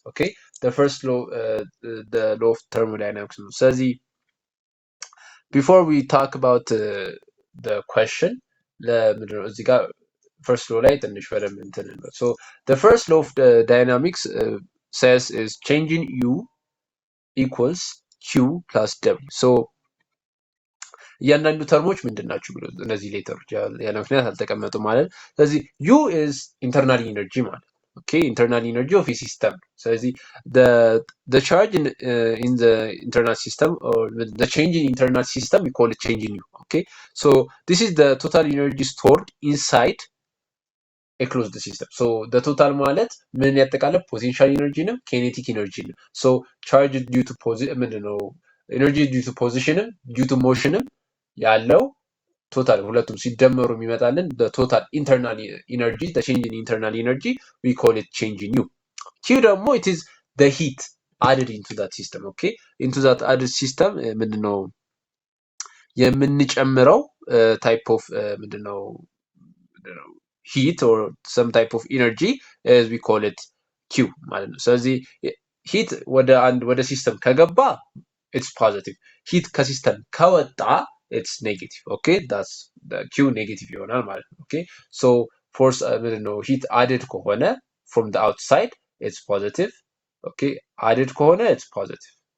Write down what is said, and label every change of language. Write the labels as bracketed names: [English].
[English] Okay, the first law the law of thermodynamics ነው። ስለዚህ before we talk about the question ለምንድነው እዚህ ጋር first law ላይ ትንሽ በደንብ እንትን ነው። so the first law of the dynamics says is changing U equals Q plus W. [Amharic] so እያንዳንዱ ተርሞች ምንድናቸው ብሎ እነዚህ ሌተሮች ያለ ምክንያት አልተቀመጡ ማለት። ስለዚህ U is internal energy ማለት okay, internal energy of a system. [English] ስለዚህ the charge in the internal system or the change in internal system we call it change in U. okay, so this is the total energy stored inside a closed system. so the total ማለት ምን ያጠቃልላል? potential energy ነው፣ kinetic energy ነው። so charge due to ምንድነው energy due to position due to motion ያለው ቶታል [Amharic] ሁለቱም ሲደመሩ የሚመጣልን [English] the total internal energy the change in internal energy we call it change in U. Q ደግሞ it is the heat added into that system. okay, into that added system ምንድነው የምንጨምረው type of ምንድነው heat or some type of energy as we call it Q ማለት ነው። ስለዚህ ሂት ወደ ሲስተም ከገባ it's positive ሂት ከሲስተም ከወጣ it's negative okay that's the Q negative ይሆናል ማለት ነው። okay so force ሂት added ከሆነ from the outside it's positive okay added ከሆነ it's positive